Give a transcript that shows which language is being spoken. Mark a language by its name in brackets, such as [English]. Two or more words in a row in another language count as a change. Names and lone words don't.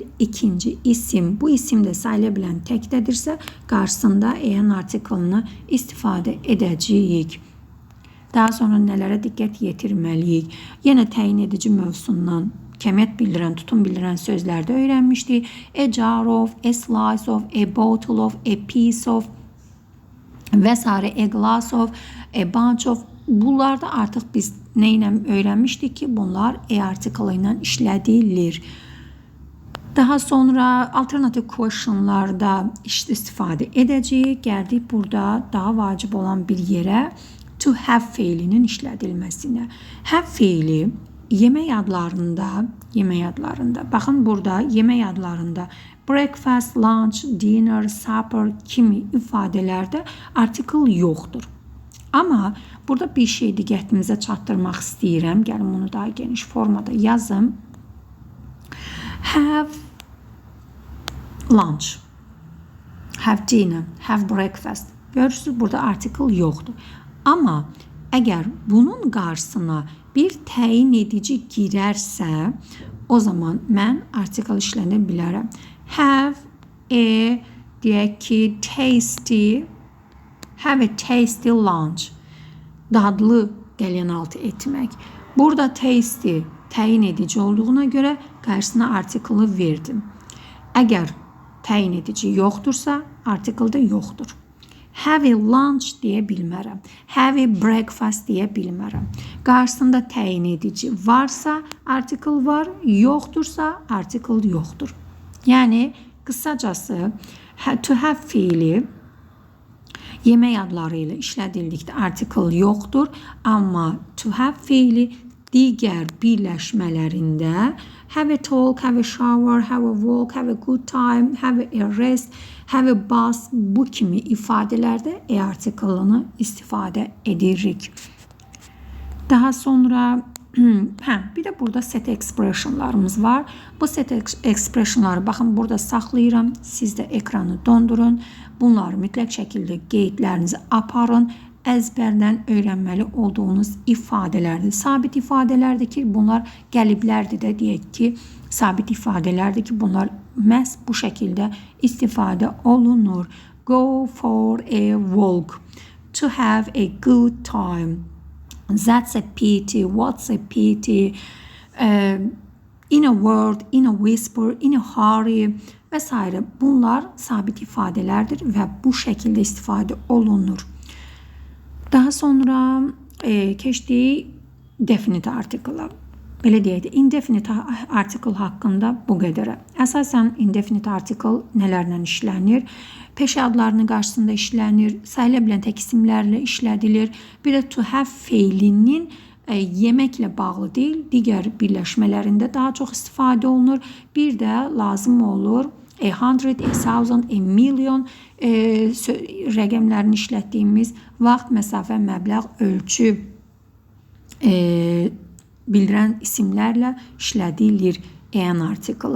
[Azerbaijani] İkinci isim. Bu isim də sayıla bilən təkdədirsə, qarşısında an artiklını istifadə edəcəyik. Daha sonra nələrə diqqət yetirməliyik? Yenə təyin edici mövzusundan kəmiyyət bildirən, tutum bildirən sözlərdə öyrənmişdik. [English] A jar of, a slice of, a bottle of, a piece of [Azerbaijani] və s. [English] A glass of, a bunch of. [Azerbaijani] Bunlarda artıq biz nə ilə öyrənmişdik ki, bunlar article ilə işlədilir. Daha sonra [English] alternative questionlarda [Azerbaijani] istifadə edəcəyik. Gəldik burada daha vacib olan bir yerə, [English] to have [Azerbaijani] feilinin işlədilməsinə. Have feili yemək adlarında, baxın burada yemək adlarında [English] breakfast, lunch, dinner, supper [Azerbaijani] kimi ifadələrdə article yoxdur. Amma burada bir şey diqqətinizə çatdırmaq istəyirəm. Gəlin bunu daha geniş formada yazım. [English] Have lunch, have dinner, have breakfast. [Azerbaijani] Görürsünüz, burada article yoxdur. Amma əgər bunun qarşısına bir təyin edici girərsə, o zaman mən article işlədə bilərəm. [English] Have a, [Azerbaijani] deyək ki, [English] have a tasty lunch. [Azerbaijani] Dadlı qəlyanaltı etmək. Burada tasty təyin edici olduğuna görə qarşısına article verdim. Əgər təyin edici yoxdursa, article da yoxdur. [English] Have a lunch [Azerbaijani] deyə bilmərəm. [English] Have a breakfast [Azerbaijani] deyə bilmərəm. Qarşısında təyin edici varsa article var, yoxdursa article yoxdur. Yəni qısacası [English] to have [Azerbaijani] fiili yemək adları ilə işlədildikdə article yoxdur, amma [English] to have [Azerbaijani] fiili digər birləşmələrində [English] have a talk, have a shower, have a walk, have a good time, have a rest, have a bus [Azerbaijani] bu kimi ifadələrdə article-ını istifadə edirik. Daha sonra bir də burada [English] set expressionlarımız [Azerbaijani] var. Bu [English] set expressionları [Azerbaijani] baxın burada saxlayıram. Siz də ekranı dondurun. Bunları mütləq şəkildə qeydlərinizi aparın. Əzbərdən öyrənməli olduğunuz ifadələrdir. Sabit ifadələrdir ki, bunlar qəliblərdir də deyək ki, sabit ifadələrdir ki, bunlar məhz bu şəkildə istifadə olunur. [English] Go for a walk. To have a good time. That's a pity. What's a pity? In a word, in a whisper, in a hurry [Azerbaijani] və s. Bunlar sabit ifadələrdir və bu şəkildə istifadə olunur. Daha sonra keçdik [English] definite article-a. [Azerbaijani] Belə deyək də, [English] indefinite article [Azerbaijani] haqqında bu qədərə. Əsasən [English] indefinite article [Azerbaijani] nələrlə işlənir? Peşə adlarının qarşısında işlənir, sayıla bilən tək isimlərlə işlədilir. Bir də [English] to have [Azerbaijani] feilinin yeməklə bağlı deyil, digər birləşmələrində daha çox istifadə olunur. Bir də lazım olur 100, 1000, [English] a million [Azerbaijani] rəqəmlərini işlətdiyimiz vaxt, məsafə, məbləğ, ölçü bildirən isimlərlə işlədilir [English] an article.